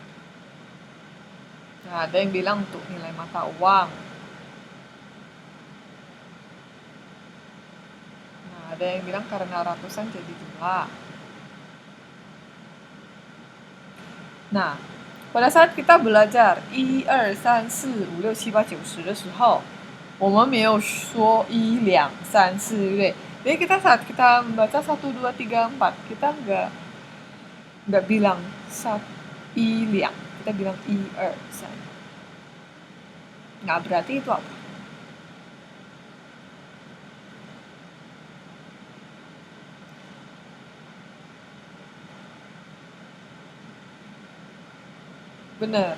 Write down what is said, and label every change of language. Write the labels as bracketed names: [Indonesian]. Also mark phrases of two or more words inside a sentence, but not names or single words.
[Indonesian] Nah, ada yang bilang untuk nilai mata uang. Nah, ada yang bilang karena ratusan jadi jumlah. Nah, pada saat kita belajar 1、2、3、4、5、6、7、8、9、10 [Chinese] 的时候，我们没有说1、2、3、4，对不对？ [Indonesian] Jadi saat kita membaca 1, 2, 3, 4, kita nggak bilang 1、2, kita bilang 1、2、3. Nggak berarti itu apa? Benar.